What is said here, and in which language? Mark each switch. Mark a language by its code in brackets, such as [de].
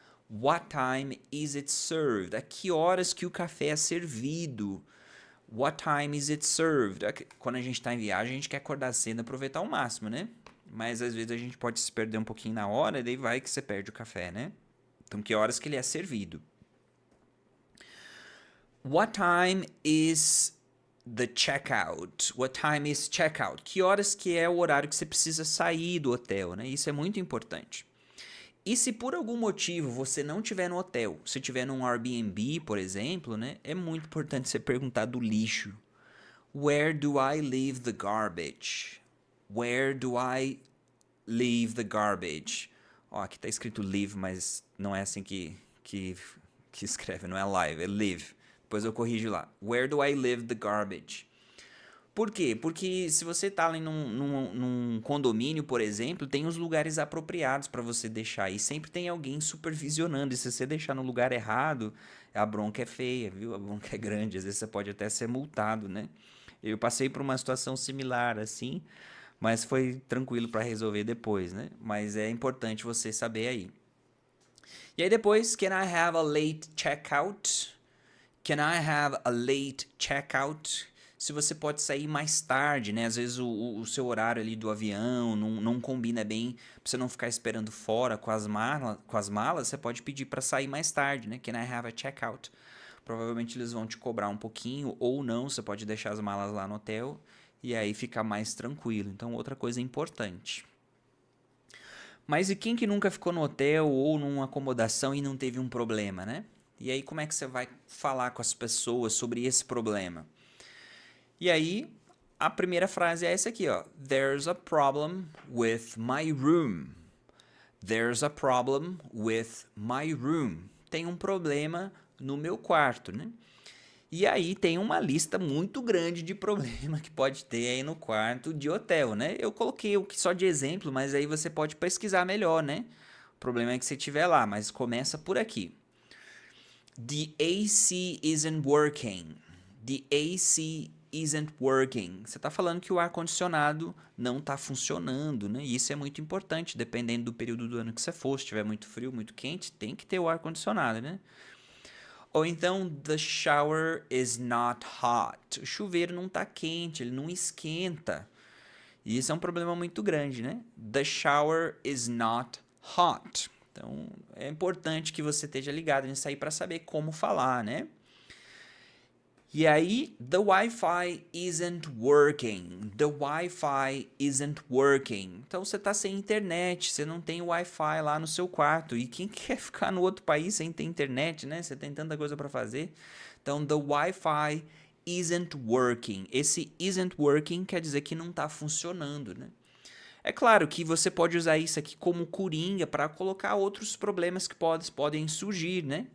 [en] What time is it served? [pt] A que horas que o café é servido? [en] What time is it served? [pt] Quando a gente está em viagem, a gente quer acordar cedo e aproveitar ao máximo, né? Mas às vezes a gente pode se perder um pouquinho na hora e daí vai que você perde o café, né? Então, que horas que ele é servido? [en] What time is the checkout? What time is checkout? [pt] Que horas que é o horário que você precisa sair do hotel, né? Isso é muito importante. E se por algum motivo você não estiver no hotel, se estiver num Airbnb, por exemplo, né? É muito importante você perguntar do lixo. [en] Where do I leave the garbage? Where do I leave the garbage? [pt] Ó, aqui tá escrito leave, mas não é assim que escreve, não é live, é live. Depois eu corrijo lá. [en] Where do I leave the garbage? [pt] Por quê? Porque se você tá ali num condomínio, por exemplo, tem os lugares apropriados para você deixar. E sempre tem alguém supervisionando. E se você deixar no lugar errado, a bronca é feia, viu? A bronca é grande. Às vezes você pode até ser multado, né? Eu passei por uma situação similar assim, mas foi tranquilo para resolver depois, né? Mas é importante você saber aí. E aí depois, [en] can I have a late checkout? Can I have a late checkout? [pt] Se você pode sair mais tarde, né? Às vezes o seu horário ali do avião não combina bem, pra você não ficar esperando fora com as malas, você pode pedir para sair mais tarde, né? [en] Can I have a checkout? [pt] Provavelmente eles vão te cobrar um pouquinho ou não, você pode deixar as malas lá no hotel e aí ficar mais tranquilo. Então, outra coisa importante. Mas e quem que nunca ficou no hotel ou numa acomodação e não teve um problema, né? E aí, como é que você vai falar com as pessoas sobre esse problema? E aí, a primeira frase é essa aqui, ó. [en] There's a problem with my room. There's a problem with my room. [pt] Tem um problema no meu quarto, né? E aí tem uma lista muito grande de problema que pode ter aí no quarto de hotel, né? Eu coloquei o que só de exemplo, mas aí você pode pesquisar melhor, né? O problema é que você tiver lá, mas começa por aqui. [en] The AC isn't working. The AC isn't working. [pt] Você está falando que o ar-condicionado não está funcionando, né? E isso é muito importante, dependendo do período do ano que você for. Se tiver muito frio, muito quente, tem que ter o ar-condicionado, né? Ou então, [en] the shower is not hot. [pt] O chuveiro não está quente, ele não esquenta. E isso é um problema muito grande, né? [en] The shower is not hot. [pt] Então, é importante que você esteja ligado nisso aí para saber como falar, né? E aí, [en] the Wi-Fi isn't working. The Wi-Fi isn't working. [pt] Então, você está sem internet, você não tem Wi-Fi lá no seu quarto. E quem quer ficar no outro país sem ter internet, né? Você tem tanta coisa para fazer. Então, [en] the Wi-Fi isn't working. [pt] Esse [en] isn't working [pt] quer dizer que não está funcionando, né? É claro que você pode usar isso aqui como coringa para colocar outros problemas que podem surgir, né?